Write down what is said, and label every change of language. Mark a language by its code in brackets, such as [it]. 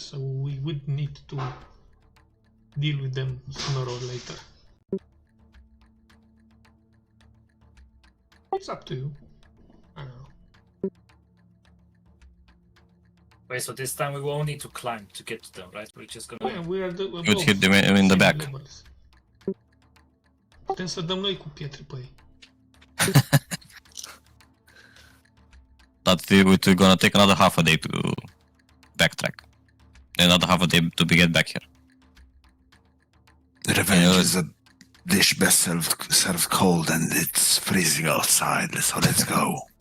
[en] So we would need to deal with them sooner or later. It's up to you. I don't know. Wait, so this time we won't need to climb to get to them, right? We're just Oh, yeah, gonna... we are the You would hit them in the back. [ro] Putem să dăm noi cu pietre pe ei. [en] But we're gonna take another half a day to backtrack. Another half a day to get back here. Revenge is a dish best served cold, and it's freezing outside. So let's go.